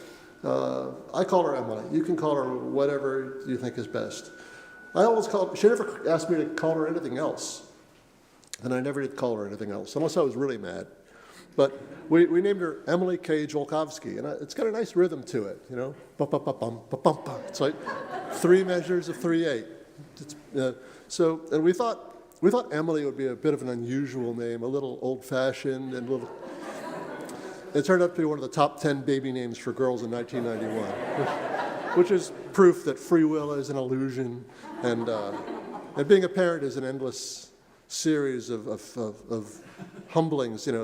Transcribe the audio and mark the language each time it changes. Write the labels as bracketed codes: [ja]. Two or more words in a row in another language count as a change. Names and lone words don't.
[en] I call her Emily. You can call her whatever you think is best. She never asked me to call her anything else. And I never did call her anything else, unless I was really mad. But we named her Emily Kay Jolkovski, and it's got a nice rhythm to it, you know? Ba-ba-ba-bum-ba-bum-ba. It's like 3 measures of 3/8. And we thought Emily would be a bit of an unusual name, a little old-fashioned and a little. It turned out to be one of the top 10 baby names for girls in 1991, which is proof that free will is an illusion, and being a parent is an endless series of humblings, you know.